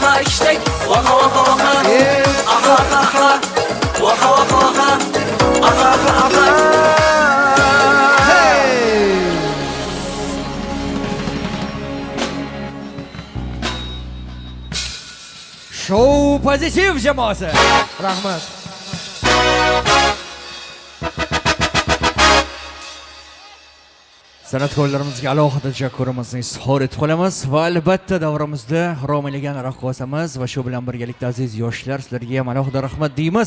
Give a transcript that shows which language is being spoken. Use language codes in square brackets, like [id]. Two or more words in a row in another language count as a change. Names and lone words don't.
[uz] ishtak Vaka vaka vaka Aha aha aha Vaka vaka vaka Aha aha aha Show pozitiv jamoasi. Rahmat. San'atkorlarimizga alohida tashakkurimizni izhor etib qolamiz va albatta davramizda ro'malagan raqqosamiz va shu bilan birgalikda aziz yoshlar sizlarga ham alohida rahmat deymiz.